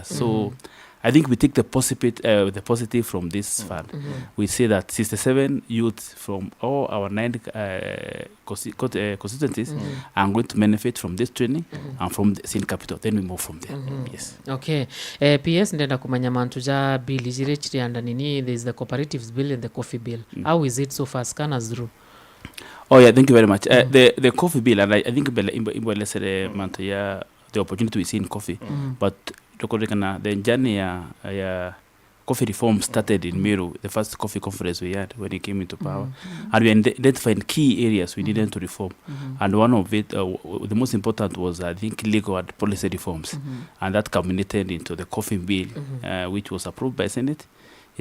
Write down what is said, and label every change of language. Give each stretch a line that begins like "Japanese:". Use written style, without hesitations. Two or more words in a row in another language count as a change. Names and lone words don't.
English: So I think we take the positive from this fund. We say that 67 youth from all our 9 constituencies are going to benefit from this training and from the same capital. Then we move from there. Yes. Okay. PS
Meru: ndenda kumanya mantuja bill ijirechiri and nini,
English: there is the cooperatives bill and the coffee bill. How is it so far? Scan us through. Oh yeah, thank you very much. The coffee bill, and I think the opportunity we see in coffee, but the journey ya coffee reform started in Meru, the first coffee conference we had when he came into power, and we identified key areas we needed to reform, and one of it, the most important was I think legal and policy reforms, and that culminated into the coffee bill, which was approved by Senate.